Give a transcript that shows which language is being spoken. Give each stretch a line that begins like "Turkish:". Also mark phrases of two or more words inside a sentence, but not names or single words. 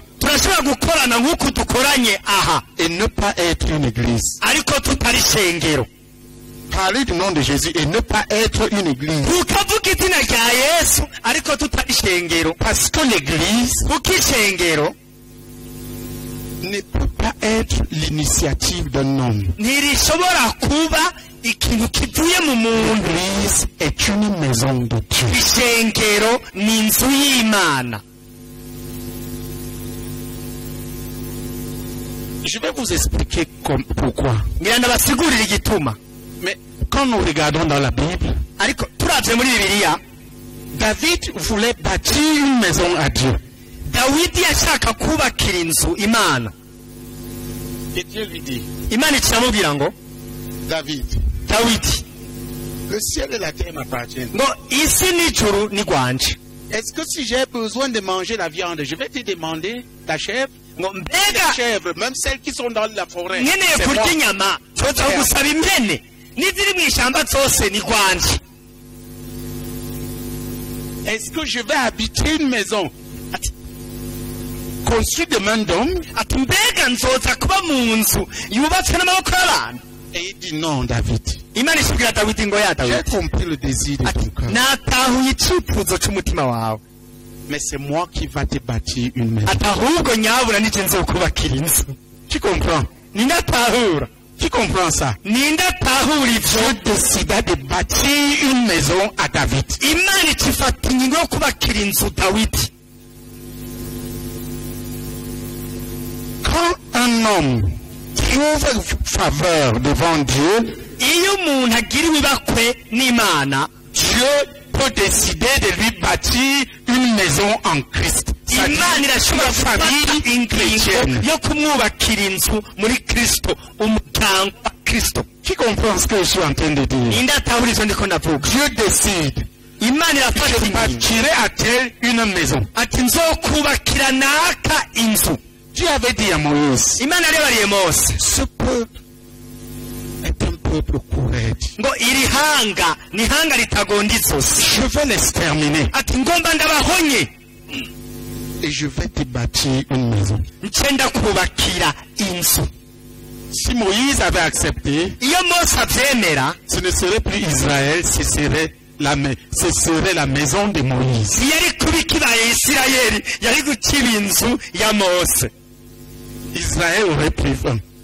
Rundi: turashobora gukorana nk'uku dukoranye aha,
French: et ne pas être une église.
Rundi: ariko tutari ishengero.
French: Parler du nom de Jésus et ne pas être une église.
Rundi: Tukavuga izina rya Yesu ariko tutari ishengero,
French: Parce que l'église
Rundi: kuko ishengero
French: ne peut pas être l'initiative d'un homme.
Rundi: ntirishobora kuba ikintu kivuye mu muntu.
French: L'église est une maison de Dieu.
Rundi: Ishengero ni inzu y'Imana.
French: Je vais vous expliquer pourquoi.
Rundi: Ngira ndabasigurira igituma.
French: Mais quand nous regardons dans la Bible,
Rundi: Ariko turavye muri Bibiliya,
French: David voulait bâtir une maison à Dieu.
Rundi: Dawidi yashaka kubakira inzu Imana.
French: Et Dieu lui dit,
Rundi: Imana ikiramubwira ngo,
French: David,
Rundi: Dawidi,
French: le ciel et la terre m'appartiennent.
Rundi: ngo isi n'ijuru ni rwanje.
French: Est-ce que si j'ai besoin de manger la viande, je vais te demander la chèvre?
Rundi: Ngo
French: Les
Rundi: mbega
French: chèvres, même celles qui sont dans la forêt,
Rundi: nkeneye
French: c'est moi.
Rundi: kurya inyama, nzoza gusaba impene, n'iziri mu ishamba zose ni rwanje.
French: Est-ce que je vais habiter une maison construite de main d'homme?
Rundi: Ati mbega nzoza kuba mu nzu yubatswe n'amaboko y'abantu?
French: Et il dit non, David.
Rundi: Imana ishubwira Dawidi ngo ya
French: J'ai
Rundi: Dawidi,
French: compris le désir de
Rundi: ati
French: ton cœur.
Rundi: natahuye icyifuzo cy'umutima wawe,
French: Mais c'est moi qui va te bâtir une maison.
Rundi: ati ahubwo nyabura nije nzokubakira inzu.
French: Tu comprends?
Rundi: Ninde atahura?
French: Tu comprends ça?
Rundi: Ninde atahura ivyo?
French: Dieu décida de bâtir une maison à David.
Rundi: Imana ikifata ingingo yo kubakira inzu Dawidi.
French: Quand un homme trouve faveur devant Dieu,
Rundi: Iyo umuntu agiriwe ibakwe n'Imana,
French: Dieu peut décider de lui bâtir une maison en Christ.
Rundi: Imana irashobora gufata ingingo
French: chrétienne.
Rundi: yo kumwubakira inzu muri Kristo, umuryango wa Kristo.
French: Qui comprend ce que je suis en train de dire?
Rundi: Ninde atahura ivyo ndiko ndavuga?
French: Dieu décide.
Rundi: Imana irafata
French: Je
Rundi: ingingo
French: bâtirai à tel une maison.
Rundi: ati nzokubakira naka inzu.
French: Dieu avait dit à Moïse,
Rundi: Imana yarebariye Mose
French: ce peuple est un peuple correct.
Rundi: ngo iri hanga ni hanga ritagonda izosi,
French: Je vais l'exterminer
Rundi: ati ngomba ndabahonye
French: et je vais te bâtir une maison.
Rundi: nce ndakubakira inzu.
French: Si Moïse avait accepté,
Rundi: Iyo Mose avyemera,
French: ce ne serait plus Israël, ce serait la maison de Moïse.
Rundi: ntiyari kuba ikibaye Isirayeli, yari gukiba inzu ya Mose.
French: Israël aurait pris faim.